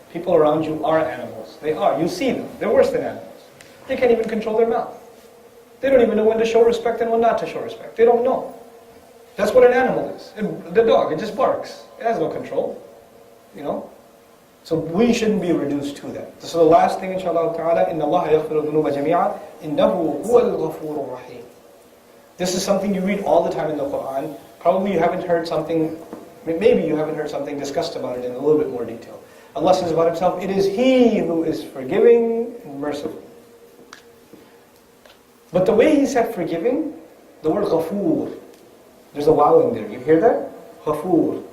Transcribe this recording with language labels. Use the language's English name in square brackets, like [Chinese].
[English] People around you are animals. They are. You see them. They're worse than animals. They can't even control their mouth. They don't even know when to show respect and when not to show respect. They don't know. That's what an animal is. The dog, it just barks. It has no control. So we shouldn't be reduced to that. So the last thing, [Arabic] inshallah ta'ala, إِنَّ اللَّهَ يَغْفِرُ الذُّنُوبَ جَمِيعًا إِنَّهُ هُوَ الْغَفُورُ الرَّحِيمُ. [English] This is something you read all the time in the Quran. Probably you haven't heard something, maybe you haven't heard something discussed about it in a little bit more detail. Allah says about Himself, it is He who is forgiving and merciful. But the way He said forgiving, the word ghafoor, there's a waw in there. You hear that? Ghafoor.